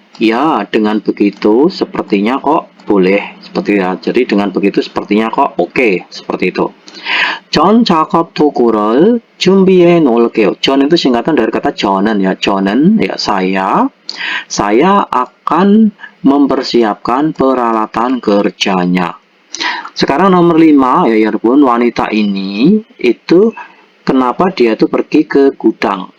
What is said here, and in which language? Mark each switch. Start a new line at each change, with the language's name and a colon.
Indonesian: Ya, dengan begitu sepertinya kok boleh, seperti ya. Jadi dengan begitu sepertinya kok oke, seperti itu.
Korean: 전 작업 도구를 준비해 놓을게요.
Indonesian: 전 itu singkatan dari kata 저는 ya. 저는 ya saya akan mempersiapkan peralatan kerjanya. Sekarang nomor 5 ya 여러분, wanita ini itu kenapa dia tuh pergi ke gudang?